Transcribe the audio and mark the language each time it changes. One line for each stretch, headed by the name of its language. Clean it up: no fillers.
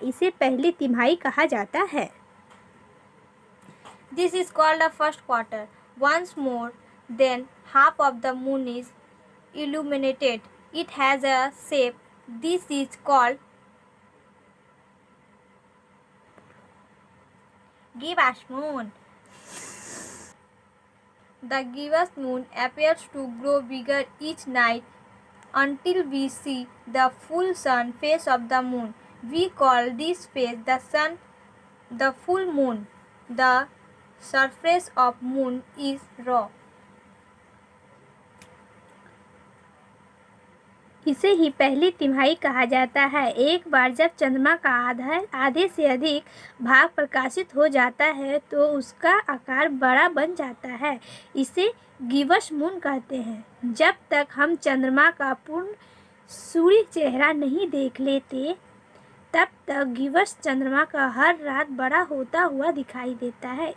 Hindi: इसे पहली तिमाही कहा जाता है।
English: This is called the first quarter. Once more than half of the moon is illuminated. It has a shape. This is called gibbous moon. The gibbous moon appears to grow bigger each night until we see the full sun face of the moon. We call this phase the full moon. The surface of moon is raw.
Hindi: इसे ही पहली तिमाही कहा जाता है। एक बार जब चंद्रमा का आधे से अधिक भाग प्रकाशित हो जाता है तो उसका आकार बड़ा बन जाता है। इसे गिब्बस मून कहते हैं। जब तक हम चंद्रमा का पूर्ण सूर्य चेहरा नहीं देख लेते तब तक गिब्बस चंद्रमा का हर रात बड़ा होता हुआ दिखाई देता है।